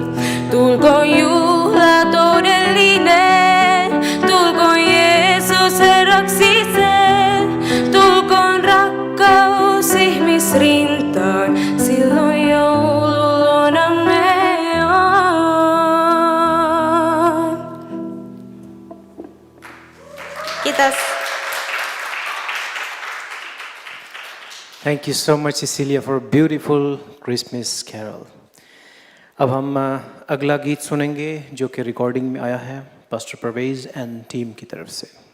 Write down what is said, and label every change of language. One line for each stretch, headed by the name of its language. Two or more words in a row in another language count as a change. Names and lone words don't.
Finnish: Tulkoon juhla todellinen, tulkoon Jeesus Herraksi sen, tulkoon rakkaus ihmisrintaan, silloin joulu luonamme on. Kiitos.
English: Thank you so much Cecilia for a beautiful Christmas carol.
Hindi: अब हम अगला गीत सुनेंगे जो कि रिकॉर्डिंग में आया है पास्टर परवेज
English: and team
Hindi: की तरफ से।